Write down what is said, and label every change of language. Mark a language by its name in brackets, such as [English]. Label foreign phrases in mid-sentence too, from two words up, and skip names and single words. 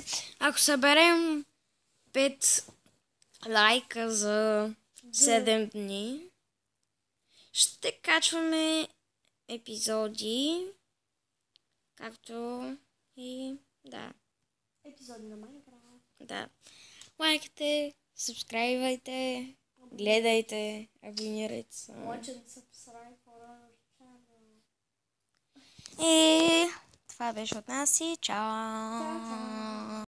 [Bulgarian] Ако съберем 5 лайка за 7 дни, ще качваме епизоди, както и да. епизоди на Майнкрафт. Да. Лайкайте, сабскрайбвайте, гледайте, абонирайте се. [English] Watch and subscribe for our channel. [Bulgarian] И това беше от нас и чао! Чао, чао!